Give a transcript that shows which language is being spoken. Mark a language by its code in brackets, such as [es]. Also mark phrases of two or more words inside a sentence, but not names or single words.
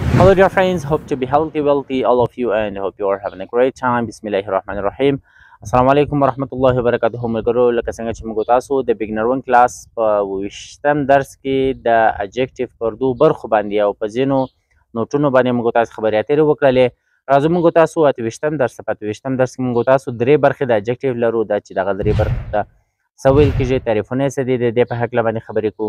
[en] Hello dear friends, hope to be healthy, wealthy, all of you, and hope you are having a great time. [ar] بسم الله الرحمن الرحيم. السلام عليكم ورحمة الله وبركاته. [ps] ملګرو لکه څنګه چې موږ تاسو د بګنر 1 کلاس په 20م درس کې د adjective پر دوه برخو باندې او په ځینو نوټونو باندې موږ تاسو خبرې اترې وکړلې. راځو موږ تاسو 28م درس په 28م درس کې موږ تاسو درې برخې د adjective لرو دا چې دغه درې برخې ته څه ویل کېږي، تعریفونه یې څه دي، د دې په هکله باندې خبرې کوو.